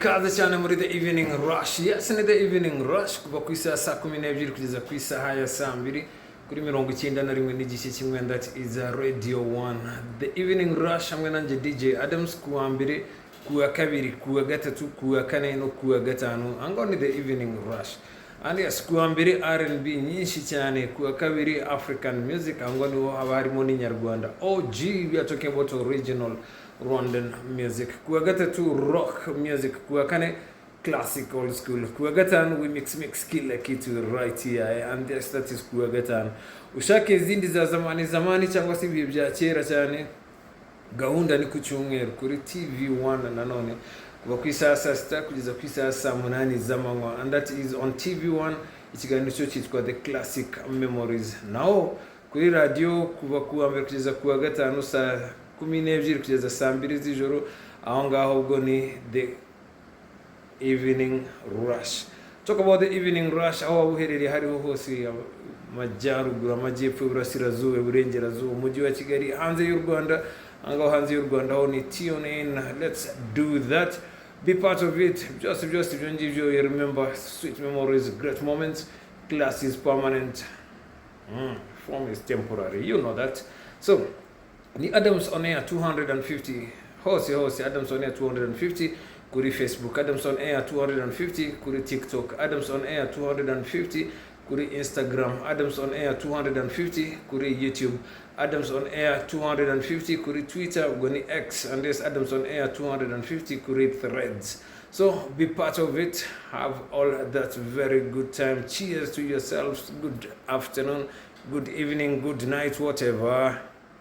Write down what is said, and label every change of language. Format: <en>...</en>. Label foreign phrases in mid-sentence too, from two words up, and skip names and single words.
<rw>ikaze cyane muri the evening rush. Yes, ni the evening rush kuva ku isaha saa 12 kugeza ku isaha ya saa 2 kuri 91 n'igice kimwe.</rw> <en>That is a radio 1.</en> <rw>The evening rush hamwe nanje DJ Adams kuwa mbere, kuwa kabiri, kuwa gatatu, kuwa kane no kuwa gatanu. Ango ni the evening rush.</rw> <en>And yes,</en> <rw>kuwa mbere R&B nyinshi cyane, kuwa kabiri</rw> <en>African music,</en> <rw>ango ni haba harimo n'inyarwanda.</rw> <en>OG, we are talking about original Rwandan music.</en> <rw>Kuwa gatatu</rw> <en>rock music,</en> <rw>kuwa kane</rw> <en>classic old school.</en> <rw>Kuwa gatanu</rw> <en>we mix</en> <sw>kila kitu</sw> <en>right here, and yes, that is</en> <rw>kuwa gatanu. Ushake zindi za zamani cyangwa se ibihe bya kera cyane, gahunda ni ku cyumweru kuri TV1 nanone kuva ku isaha saa 6 kugeza ku isaha saa 8 z'amanywa,</rw> <en>and that is on TV1.</en> <rw>Ikiganiro cyo cyitwa The Classic Memories. Now kuri radio kuva kuwa mbere kugeza kuwa gatanu saa 12 kugeza saa 2 z'ijoro, aho ngaho ubwo ni The Evening Rush.</rw> <en>Talk about the evening rush,</en> <rw>aho uherereye hariho hose, amajyaruguru, amajyepfo, iburasirazuba, iburengerazuba, umujyi wa Kigali, hanze y'u Rwanda, angaho hanze y'u Rwanda ho ni</rw> <en>tune in. Let's do that, be part of it.</en> <rw>Just ibyo ngibyo,</rw> <en>you remember, sweet memories, great moments. Class is permanent, form is temporary, you know that.</en> <rw>So ni Adams on Air 250, hose Adams on Air 250 kuri Facebook, Adams on Air 250 kuri TikTok, Adams on Air 250 kuri Instagram, Adams on Air 250 kuri YouTube, Adams on Air 250 kuri Twitter, ugoni X,</rw> <en>and this</en> <rw>Adams on Air 250 kuri Threads.</rw> <en>So be part of it, have all that very good time. Cheers to yourselves, good afternoon, good evening, good night, whatever.</en>